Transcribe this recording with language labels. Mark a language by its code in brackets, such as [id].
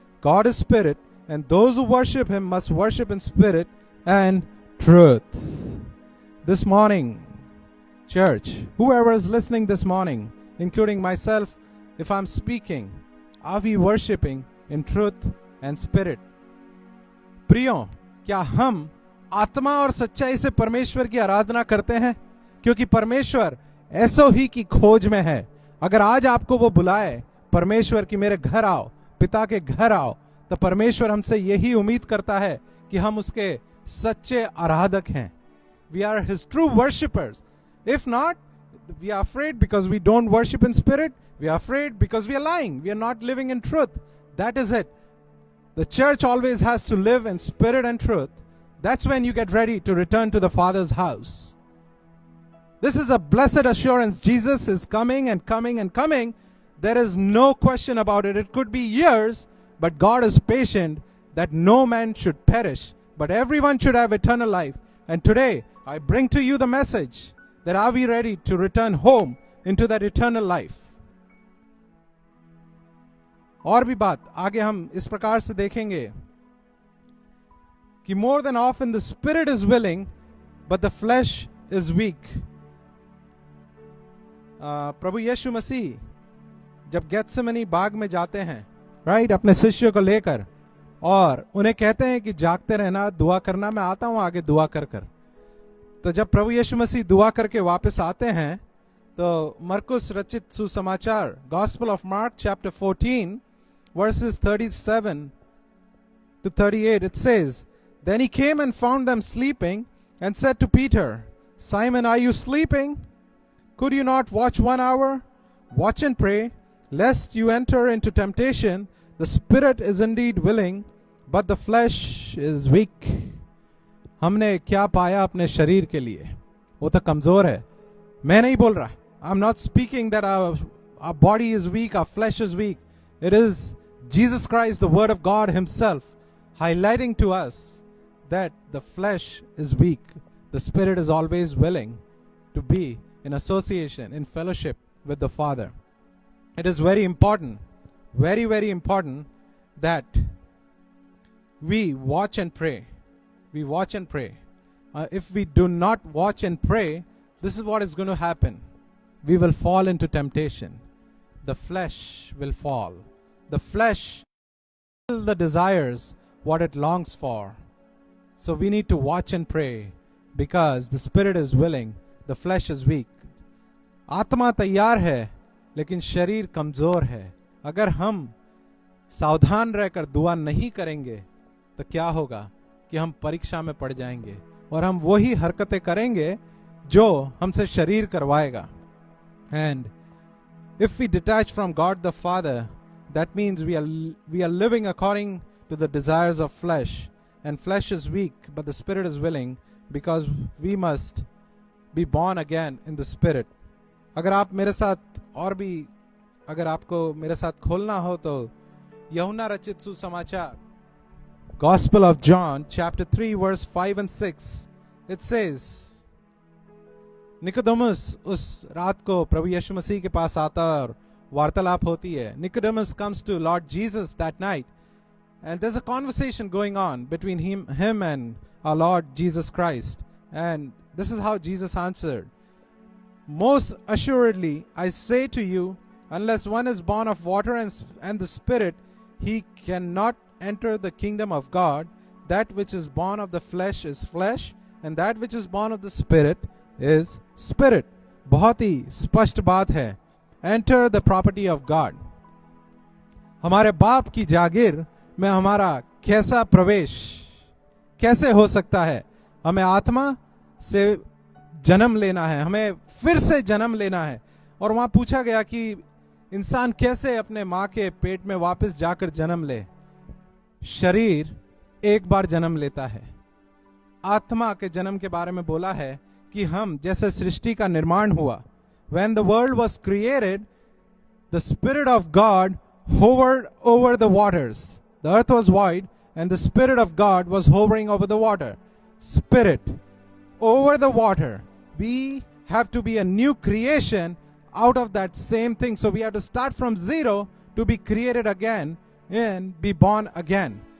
[en] God is spirit, and those who worship him must worship in spirit and truth. This morning, church, whoever is listening this morning, including myself, if I'm speaking, are we worshiping in truth and spirit? [hi] प्रियों, क्या हम आत्मा और सच्चाई से परमेश्वर की आराधना करते हैं? क्योंकि परमेश्वर ऐसो ही की खोज में है. अगर आज आपको वो बुलाए परमेश्वर की मेरे घर आओ, पिता के घर आओ, तो परमेश्वर हमसे यही उम्मीद करता है कि हम उसके सच्चे आराधक हैं. [en] We are his true worshippers. If not, we are afraid because we don't worship in spirit. We are afraid because we are lying. We are not living in truth. That is it. The church always has to live in spirit and truth. That's when you get ready to return to the Father's house. This is a blessed assurance. Jesus is coming and coming and coming. There is no question about it. It could be years, but God is patient that no man should perish, but everyone should have eternal life. And today, I bring to you the message that are we ready to return home into that eternal life? [hi] और भी बात आगे हम इस प्रकार से देखेंगे कि [en] more than often the spirit is willing, but the flesh is weak. [hi] प्रभु यीशु मसीह जब गेत्सेमनी बाग में जाते हैं, राइट, अपने शिष्यों को लेकर, और उन्हें कहते हैं कि जागते रहना, दुआ करना, मैं आता हूं आगे दुआ कर कर. तो जब प्रभु यीशु मसीह दुआ करके वापस आते हैं, तो मरकुस रचित सुसमाचार, [en] Gospel of Mark chapter 14 verses 37 to 38, it says, then he came and found them sleeping and said to Peter, Simon, are you sleeping? Could you not watch 1 hour? Watch and pray, lest you enter into temptation. The spirit is indeed willing, but the flesh is weak. [hi] हमने क्या पाया अपने शरीर के लिए? वो तो कमजोर है. मैं नहीं बोल रहा. [en] I'm not speaking that our body is weak, our flesh is weak. It is Jesus Christ, the Word of God himself, highlighting to us that the flesh is weak. The spirit is always willing to be in association, in fellowship with the Father. It is very important, very, very important that we watch and pray. We watch and pray. If we do not watch and pray, this is what is going to happen. We will fall into temptation. The flesh will fall. The flesh will the desires what it longs for. So we need to watch and pray because the spirit is willing, the flesh is weak. [hi] आत्मा तैयार है लेकिन शरीर कमजोर है. अगर हम सावधान रहकर दुआ नहीं करेंगे तो क्या होगा कि हम परीक्षा में पड़ जाएंगे और हम वही हरकतें करेंगे जो हमसे शरीर करवाएगा. And [en] If we detach from God the Father, that means we are living according to the desires of flesh, and flesh is weak, but the spirit is willing, because we must be born again in the spirit. [hi] अगर आप मेरे साथ और भी अगर आपको मेरे साथ खोलना हो तो यूहन्ना रचित सुसमाचार [en] Gospel of John chapter 3 verse 5 and 6, it says, [hi] Nicodemus उस रात को प्रभु यीशु मसीह के पास आता और वार्तालाप होती है. [en] Nicodemus comes to Lord Jesus that night, and there's a conversation going on between him and our Lord Jesus Christ. And this is how Jesus answered, most assuredly I say to you, unless one is born of water and the Spirit, he cannot enter the kingdom of God. That which is born of the flesh is flesh, and that which is born of the Spirit is spirit. [hi] बहुत ही स्पष्ट बात है. [en] Enter the property of God. [hi] हमारे बाप की जागीर में हमारा कैसा प्रवेश कैसे हो सकता है? हमें आत्मा से जन्म लेना है, हमें फिर से जन्म लेना है. और वहां पूछा गया कि इंसान कैसे अपने मां के पेट में वापस जाकर जन्म ले. शरीर एक बार जन्म लेता है. आत्मा के जन्म के बारे में बोला है कि हम जैसे सृष्टि का निर्माण हुआ, [en] when the world was created, the Spirit of God hovered over the waters. The earth was void, and the Spirit of God was hovering over the water. Spirit over the water. We have to be a new creation out of that same thing. So we have to start from zero to be created again and be born again.